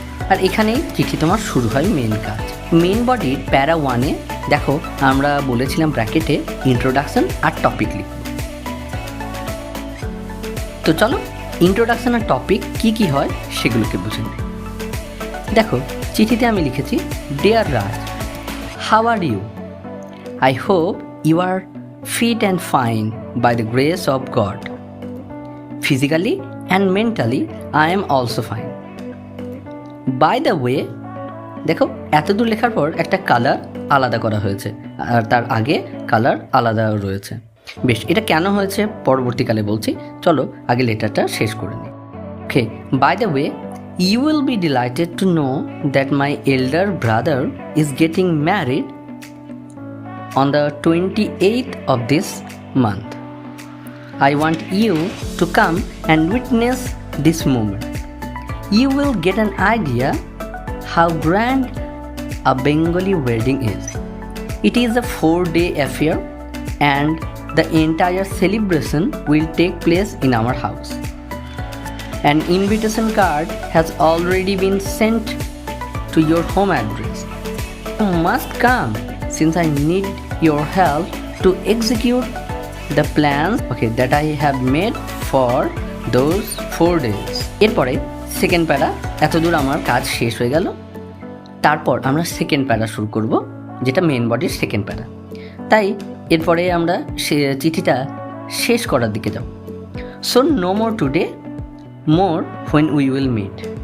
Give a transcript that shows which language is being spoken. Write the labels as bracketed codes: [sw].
[bn] আর এখানেই চিঠি তোমার শুরু হয় মেন কাজ। মেন বডির প্যারা 1-এ দেখো আমরা বলেছিলাম ব্র্যাকেটে ইন্ট্রোডাকশন আর টপিক লিখব। তো চলো ইন্ট্রোডাকশন আর টপিক কি হয় সেগুলোকে বুঝে নিই। দেখো চিঠিতে আমি লিখেছি, [en] Dear Raj, how are you? I hope you are fit and fine by the grace of God. Physically and mentally, I am also fine. By the way, [bn] দেখো এতদূর লেখার পর একটা কালার আলাদা করা হয়েছে আর তার আগে কালার আলাদা রয়েছে। বেশ, এটা কেন হয়েছে পরবর্তীকালে বলছি, চলো আগে লেটারটা শেষ করে নিই। [en] Okay, by the way, you will be delighted to know that my elder brother is getting married on the 28th of this month. I want you to come and witness this moment. you will get an idea how grand a Bengali wedding is. It is a 4-day affair and the entire celebration will take place in our house. An invitation card has already been sent to your home address. You must come since I need your help to execute the plans that I have made for those 4 days. [bn] এরপরে second প্যারা, এতদূর আমার কাজ শেষ হয়ে গেল। তারপর আমরা সেকেন্ড প্যারা শুরু করব, যেটা মেন বডির সেকেন্ড প্যারা। তাই এরপরে আমরা চিঠিটা শেষ করার দিকে যাব। [en] So no more today, more when we will meet.